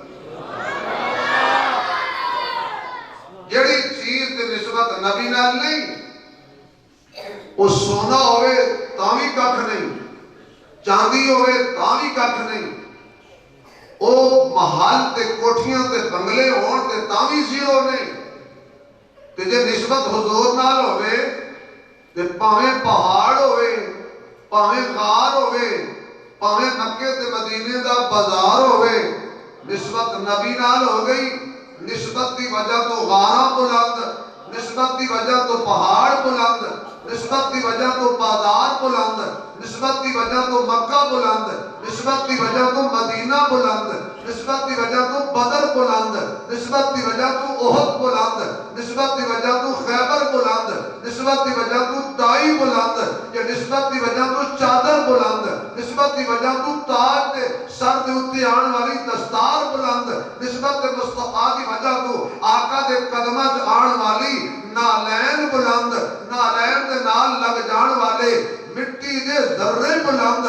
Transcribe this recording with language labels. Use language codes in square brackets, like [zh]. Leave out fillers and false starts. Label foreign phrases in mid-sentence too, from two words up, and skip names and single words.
[pa] جڑی چیز دے نسبت نبی نال نہیں وہ سونا ہوئے تاوی ککھ نہیں، چاندی ہوئے تاوی ککھ نہیں، وہ محل تے کوٹھیاں تے بنگلے ہون تے تاوی زیرو نہیں. تے جے نسبت حضور نال ہوئے تے پاویں پہاڑ ہوئے پاویں غار ہوئے پاویں مکے تے مدینے دا بازار ہوئے نسبت نبی نال ہو گئی. نسبت دی وجہ تو غاراں بلند، نسبت دی وجہ تو پہاڑ بلند، نسبت دی وجہ تو بازار بلند، نسبت دی وجہ تو مکہ بلند، نسبت دی وجہ تو مدینہ بلند، نسبت دی وجہ تو بدر بلند، نسبت دی وجہ تو احد بلند، نسبت دی وجہ تو خیبر بلند، نسبت دی وجہ تو دائی بلند، یا نسبت دی وجہ تو چادر بلند، نسبت دی وجہ تو تاج دے سر دے اتے آن والی دستار بلند، نسبت دے مصطفیٰ دی وجہ تو آقا دے قدمہ آن والی نالین بلند، نالین دے نال لگ جان والے مٹی دے ذرے بلند.